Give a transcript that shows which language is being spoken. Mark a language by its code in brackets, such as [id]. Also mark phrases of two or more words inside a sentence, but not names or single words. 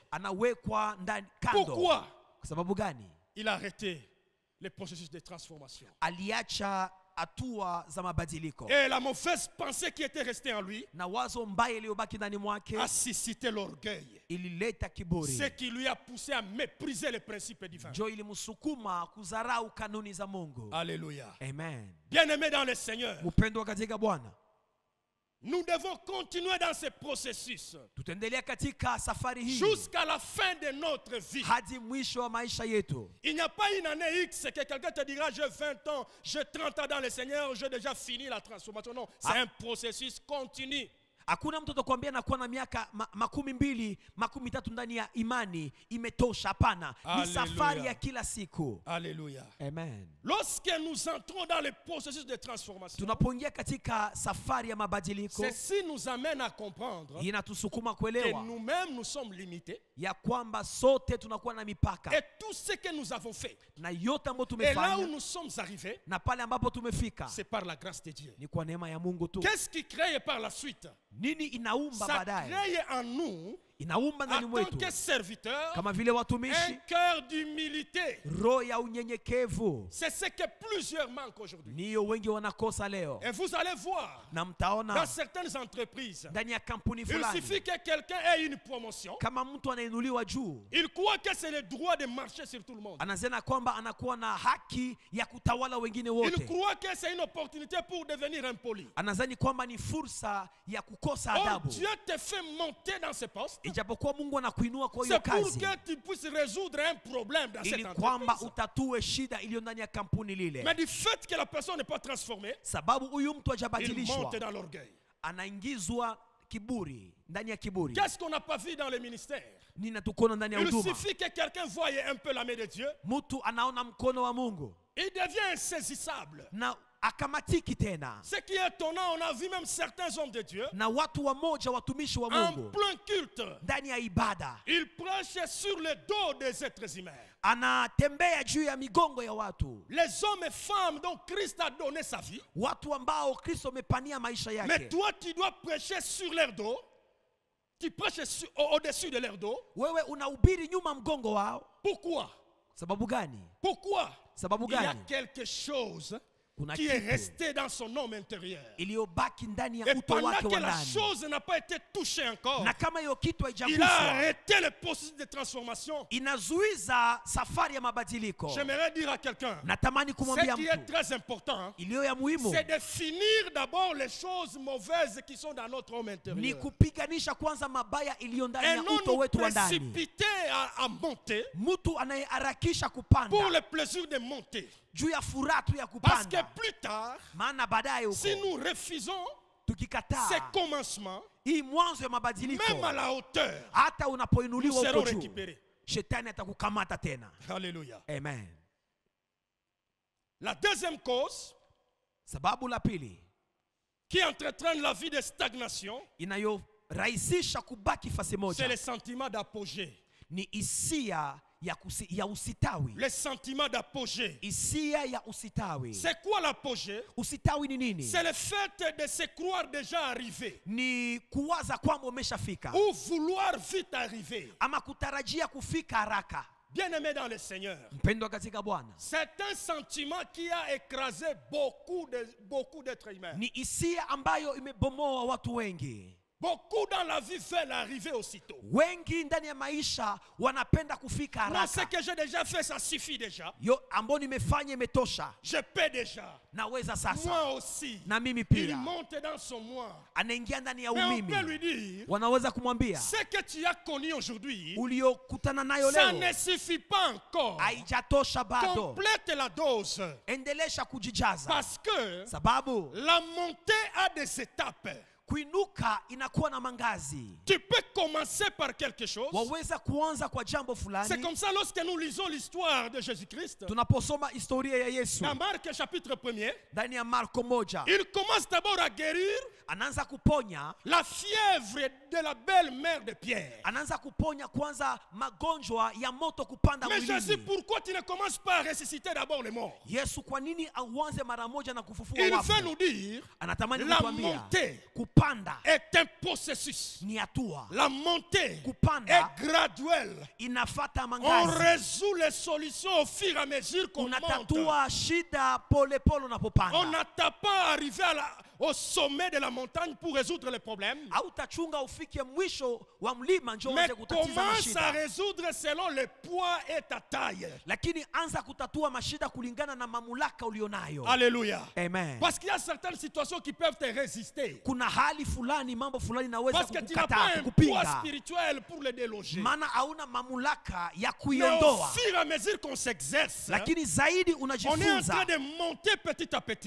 [sw] anawekwa ndani kando. [fr] Pourquoi? [sw] Kwa sababu gani? [fr] Il a arrêté le processus de transformation. [sw] Aliacha hatua za mabadiliko, [fr] Et la mauvaise pensée qui était restée en lui [sw] na wazo mbaya iliyobaki ndani mwake [fr] a suscité l'orgueil. [sw] ilileta kiburi, [fr] Ce qui lui a poussé à mépriser les principes divins. [sw] njo ilimsukuma kudharau kanuni za Mungu. [fr] Alléluia. Amen. Bien-aimés dans le Seigneur, [sw] Mpendwa katika Bwana, [fr] nous devons continuer dans ce processus [sw] tutaendelea katika safari hii [fr] jusqu'à la fin de notre vie. [sw] hadi mwisho wa maisha yetu. [fr] Il n'y a pas une année X que quelqu'un te dira j'ai 20 ans, j'ai 30 ans dans le Seigneur, j'ai déjà fini la transformation. Non, c'est un processus continu. [sw] Hakuna mtu atakwambia nakuwa na miaka 12, 13 ndani ya imani imetosha. Hapana, ni Hallelujah. safari ya kila siku. [fr] Alléluia. Amen. Lorsque nous entrons dans le processus de transformation, [sw] Tunapoingia katika safari ya mabadiliko, [fr] ceci nous amène à comprendre [sw] inatusukuma [fr] que [sw] kuelewa [fr] nous-mêmes nous sommes limités [sw] ya kwamba sote tunakuwa na mipaka, [fr] et tout ce que nous avons fait [sw] na yote ambayo [fr] et là où [sw] tumefanya [fr] nous sommes arrivés, [sw] na pale ambapo tumefika [fr] c'est par la grâce de Dieu. [sw] ni kwa neema ya Mungu tu. [fr] Qu'est-ce qui crée par la suite? [sw] Nini inaumba [fr] Ça [sw] baadaye? [fr] crée en nous, [sw] Inaumba [fr] en [sw] ndani [fr] tant [sw] mwetu [fr] que serviteurs, [sw] kama vile [fr] un [sw] watumishi, [fr] cœur d'humilité. [sw] roho ya unyenyekevu. [fr] C'est ce que plusieurs manquent aujourd'hui. [sw] Niyo wengi wanakosa leo, [fr] Et vous allez voir, [sw] na [fr] dans [sw] mtaona [fr] certaines entreprises, [sw] ndani ya kampuni [fr] il [sw] fulani, [fr] suffit que quelqu'un ait une promotion, [sw] kama mtu anainuliwa juu, [fr] il croit que c'est le droit de marcher sur tout le monde. [sw] anazena kwamba anakuwa na haki ya kutawala wengine [fr] Il [sw] wote. [fr] croit que c'est une opportunité pour devenir impoli. [sw] Anazani kwamba ni fursa ya kukosa [fr] Or, [sw] adabu, [fr] Dieu te fait monter dans ce poste. [sw] ijapokuwa Mungu anakuinua kwa hiyo [fr] C'est pour [sw] kazi [fr] que tu puisses résoudre un problème dans cette [sw] ili kwamba [fr] entreprise. [sw] utatue shida iliyo ndani ya kampuni lile. [fr] Mais du fait que la personne n'est pas transformée, [sw] Sababu huyu mtu [fr] il [sw] hajabadilishwa, [fr] monte dans l'orgueil. [sw] anaingizwa kiburi, ndani ya kiburi. [fr] Qu'est-ce qu'on n'a pas vu dans le ministère? [sw] Nina tukono ndani ya [fr] Il [sw] huduma, [fr] suffit que quelqu'un voie un peu la main de Dieu, [sw] mtu anaona mkono wa Mungu [fr] il devient insaisissable. [sw] na akamatiki tena. [fr] Ce qui est étonnant, on a vu même certains hommes de Dieu [sw] Na watu wamoja, watumishi wa [fr] en [sw] Mungu, [fr] plein culte. [sw] ndani ya ibada [fr] Ils prêchent sur le dos des êtres humains. [sw] anatembea juu ya migongo ya watu, [fr] Les hommes et femmes dont Christ a donné sa vie. [sw] watu ambao Kristo amepania maisha [fr] Mais [sw] yake. [fr] toi, tu dois prêcher sur leur dos. Tu prêches au-dessus de leur dos. [sw] Wewe unahubiri nyuma mgongo wao. [fr] Pourquoi? [sw] Sababu gani? [fr] Pourquoi? [sw] Sababu [fr] Il y a [sw] gani? [fr] quelque chose [sw] Kuna [fr] qui est [sw] kitu [fr] resté dans son homme intérieur. [sw] iliyobaki ndani ya [fr] Et [sw] uto [fr] pendant [sw] wake [fr] que [sw] wa [fr] la [sw] ndani, [fr] chose n'a pas été touchée encore, [sw] na kama hiyo kitu [fr] il a [sw] haijaguswa, [fr] arrêté le processus de transformation. [sw] inazuiza safari ya mabadiliko. [fr] J'aimerais dire à quelqu'un, [sw] Natamani kumwambia [fr] ce qui est [sw] mtu [fr] très important, hein, [sw] iliyo ya muhimu [fr] c'est de finir d'abord les choses mauvaises qui sont dans notre homme [sw] ni [fr] intérieur. [sw] kupiganisha kwanza mabaya iliyo ndani [fr] Et [sw] ya [fr] non [sw] uto [fr] nous [sw] wetu wa ndani. [fr] précipiter à monter [sw] Mtu anayeharakisha [fr] pour [sw] kupanda [fr] le plaisir de monter. [sw] juu ya furaha tu ya [fr] Parce que [sw] kupanda, [fr] plus tard, [sw] maana baadaye huko [fr] si nous refusons ces [sw] tukikataa [fr] commencements, [sw] hii mwanzo ya mabadiliko, [fr] même à la hauteur, [sw] hata [fr] nous [sw] unapoinuliwa [fr] serons [sw] huko juu, [fr] récupérés. [sw] shetani atakukamata tena. [fr] Alléluia. Amen. La deuxième cause [sw] Sababu la pili [fr] qui entretraîne la vie de stagnation, [sw] inayorahisisha kubaki fasi [fr] c'est [sw] moja [fr] le sentiment d'apogée. [sw] ni hisia ya usitawi. [fr] Le sentiment d'apogée. [sw] Hisia ya usitawi. [fr] C'est quoi l'apogée? [sw] Usitawi ni nini? [fr] C'est le fait de se croire déjà arrivé [sw] Ni kuwaza kwamba umeshafika [fr] ou vouloir vite arriver. [sw] ama kutarajia kufika haraka. [fr] Bien-aimé dans le Seigneur, [sw] Mpendwa katika Bwana, [fr] c'est un sentiment qui a écrasé beaucoup d'êtres humains. [sw] ni hisia ambayo imebomoa watu wengi. [fr] Beaucoup dans la vie veulent arriver aussitôt. [sw] Wengi ndani ya maisha wanapenda kufika [fr] Non, ce [sw] haraka. [fr] que j'ai déjà fait, ça suffit déjà. [sw] Yo ambao nimefanya imetosha, [fr] Je paie déjà. [sw] naweza sasa. [fr] Moi aussi. [sw] Na mimi [fr] Il [sw] pia. [fr] monte dans son moi. [sw] Anaingia ndani ya [fr] Mais on peut lui [sw] umimi. [fr] dire, [sw] Wanaweza kumwambia [fr] ce que tu as connu aujourd'hui, [sw] uliokutana nayo [fr] ça [sw] leo [fr] ne suffit pas encore. [sw] haijatosha bado. [fr] Complète la dose. [sw] Endelesha kujijaza, [fr] Parce que [sw] sababu [fr] la montée a des étapes. [sw] kuinuka inakuwa na mangazi. [fr] Tu peux commencer par quelque chose. [sw] Waweza kuanza kwa jambo [fr] C'est [sw] fulani. [fr] comme ça lorsque nous lisons l'histoire de Jésus-Christ. [sw] Tunaposoma historia ya Yesu [fr] Dans Marc chapitre 1er, [sw] ndani ya Marko 1, [fr] il commence d'abord à guérir [sw] anaanza kuponya, [fr] la fièvre de la belle-mère de Pierre. [sw] anaanza kuponya kwanza magonjwa ya moto kupanda [fr] Mais Jésus, [sw] mwilini. [fr] pourquoi tu ne commences pas à ressusciter d'abord les morts? [sw] Yesu kwa nini auanze mara moja na kufufua [fr] Il [sw] wafu? [fr] veut nous dire, [sw] Anatamani [fr] la [sw] kutuambia [fr] montée [sw] kupanda [fr] est un processus. [sw] ni hatua, [fr] La montée [sw] kupanda [fr] est graduelle. [sw] inafata [fr] On [sw] mangazi. [fr] résout les solutions au fur et à mesure qu'on monte. [sw] Unatatua shida pole pole [fr] On [sw] unapopanda. [fr] n'attend pas arriver au sommet de la montagne pour résoudre les problèmes. [sw] Hautachunga ufike mwisho wa mlima ndio [fr] Mais [sw] uanze kutatiza [fr] commence à [sw] mashida, [fr] résoudre selon le poids et ta taille. [sw] lakini anza kutatua mashida kulingana na mamlaka ulionayo. [fr] Alléluia. Amen. Parce qu'il y a certaines situations qui peuvent te résister. [sw] Kuna hali fulani, mambo fulani naweza [fr] Parce que tu n'as pas [sw] kukukataa, [fr] un poids [sw] kukupinga, [fr] spirituel pour les déloger. [sw] maana hauna mamlaka ya [fr] Mais au [sw] kuiondoa. [fr] fur et à mesure qu'on s'exerce, [sw] Lakini zaidi [fr] on est en [sw] unajifunza, [fr] train de monter petit à petit.